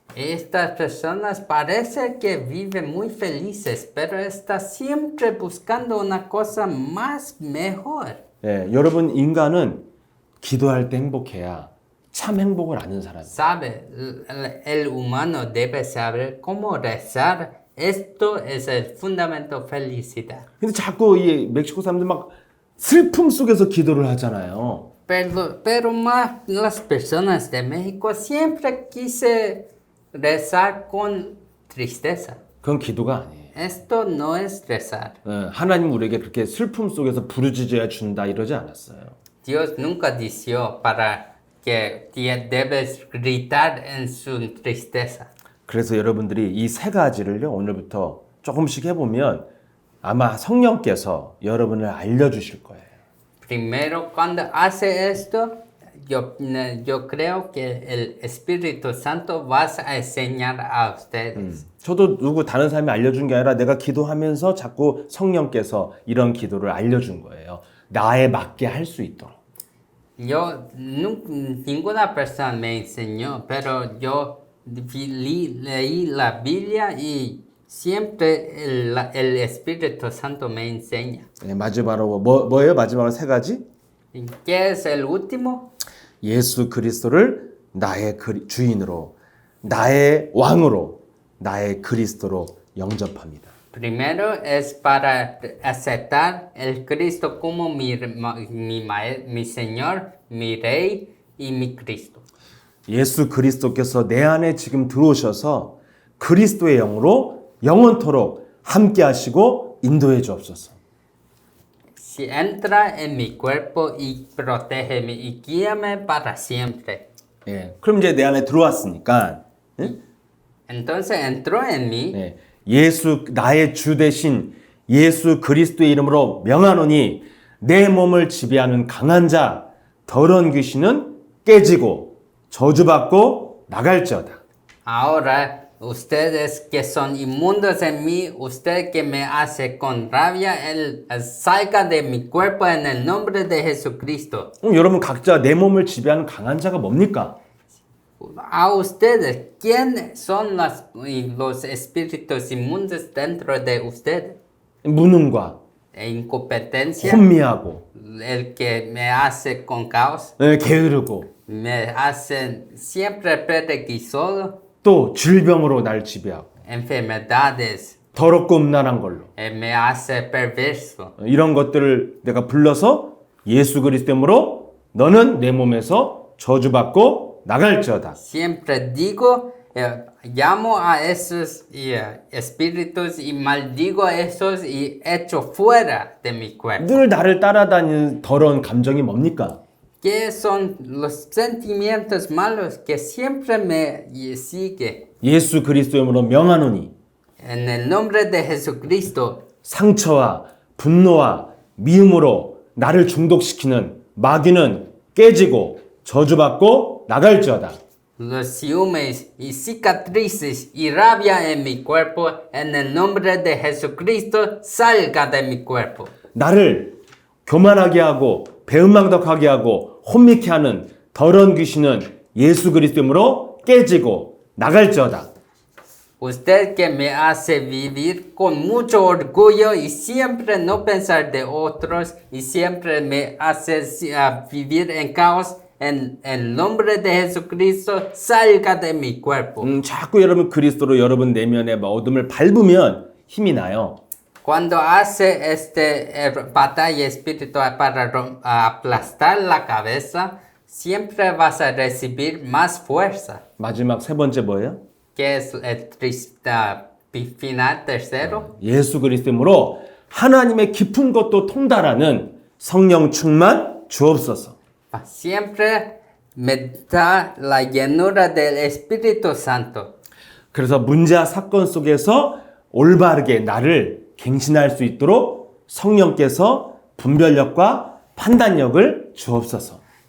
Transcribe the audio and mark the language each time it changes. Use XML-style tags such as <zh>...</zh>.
<es>Estas personas parece que viven muy felices, pero están siempre buscando una cosa más mejor.</es> <ko>예, 여러분 인간은 기도할 때 행복해야 참 행복을 아는 사람이에요.</ko> <es>Sabe, el humano debe saber cómo rezar. Esto es el fundamento felicidad.</es> <ko>근데 자꾸 이 멕시코 사람들 막 슬픔 속에서 기도를 하잖아요.</ko> <es>Pero más las personas de México siempre quise rezar con tristeza.</es> <ko>그건 기도가 아니에요.</ko> <es>Esto no es rezar.</es> <ko>하나님 우리에게 그렇게 슬픔 속에서 부르짖어야 준다 이러지 않았어요.</ko> <es>Dios nunca dijo para que debes gritar en su tristeza.</es> <ko>그래서 여러분들이 이 세 가지를요 오늘부터 조금씩 해보면 아마 성령께서 여러분을 알려주실 거예요.</ko> <es>Primero, cuando hace esto, yo creo que el Espíritu Santo va a enseñar a ustedes.</es> <ko>저도 누구 다른 사람이 알려준 게 아니라 내가 기도하면서 자꾸 성령께서 이런 기도를 알려준 거예요. 나에 맞게 할 수 있도록.</ko> <es>Ninguna persona me enseñó, pero yo leí la Biblia y siempre el Espíritu Santo me enseña.</es> <ko>네, 마지막으로 뭐예요? 마지막으로 세 가지?</ko> <es>¿Qué es el último?</es> <ko>예수 그리스도를 나의 주인으로, 나의 왕으로, 나의 그리스도로 영접합니다.</ko> <es>Primero es para aceptar el Cristo como mi Señor, mi Rey y mi Cristo.</es> <ko>예수 그리스도께서 내 안에 지금 들어오셔서 그리스도의 영으로 영원토록 함께 하시고 인도해 주옵소서.</ko> <es>Si entra en mi cuerpo y protégeme y guíame para siempre.</es> <ko>예, 그럼 이제 내 안에 들어왔으니까</ko> <es>Entonces entró en mí.</es> <ko>예, 나의 주 대신 예수 그리스도의 이름으로 명하노니 내 몸을 지배하는 강한 자 더러운 귀신은 깨지고 저주받고 나갈지어다.</ko> <es>Ahora, ustedes que son inmundos en mí, usted que me hace con rabia, él salga de mi cuerpo en el nombre de Jesucristo.</es> <ko>여러분 각자 내 몸을 지배하는 강한 자가 뭡니까?</ko> <es>A ustedes, ¿quiénes son los espíritus inmundos dentro de ustedes?</es> <ko>무능과</ko> <es>Incompetencia,</es> <ko>혼미하고</ko> <es>el que me hace con caos,</es> <ko>게으르고</ko> <es>me hacen siempre prerequisito,</es> <ko>또 질병으로 날 지배하고</ko> <es>enfermedades,</es> <ko>더럽고 음란한 걸로</ko> <es>me hace perverso.</es> <ko>이런 것들을 내가 불러서 예수 그리스도로 너는 내 몸에서 저주받고 나갈지어다.</ko> <es>Siempre digo, llamo a esos espíritus y maldigo a esos y echo fuera de mi cuerpo.</es> <ko>늘 나를 따라다니는 더러운 감정이 뭡니까?</ko> <es>¿Qué son los sentimientos malos que siempre me siguen?</es> <ko>예수 그리스도로 명하노니</ko> <es>En el nombre de Jesucristo,</es> <ko>상처와 분노와 미움으로 나를 중독시키는 마귀는 깨지고 저주받고 나갈지어다.</ko> <es>los ciúmes y cicatrices y rabia en mi cuerpo, en el nombre de Jesucristo, salga de mi cuerpo.</es> <ko>나를 교만하게 하고 배은망덕하게 하고 혼미케 하는 더러운 귀신은 예수 그리스도로 깨지고 나갈지어다.</ko> <es>Usted que me hace vivir con mucho orgullo y siempre no pensar de otros y siempre me hace vivir en caos. En el nombre de Jesucristo, salga de mi cuerpo.</es> <ko>자꾸 여러분 그리스도로 여러분 내면의 어둠을 밟으면 힘이 나요.</ko> <es>Cuando hace batalla espiritual para aplastar la cabeza, siempre vas a recibir más fuerza.</es> <ko>마지막 세 번째 뭐예요?</ko> <es>Que es el final tercero.</es> <ko>예수 그리스도로 하나님의 깊은 것도 통달하는 성령 충만 주옵소서.</ko> <es>Siempre me da la llenura del Espíritu Santo.</es> <ko>그래서 문제와 사건 속에서 올바르게 나를 갱신할 수 있도록 성령께서 분별력과 판단력을 주옵소서.</ko>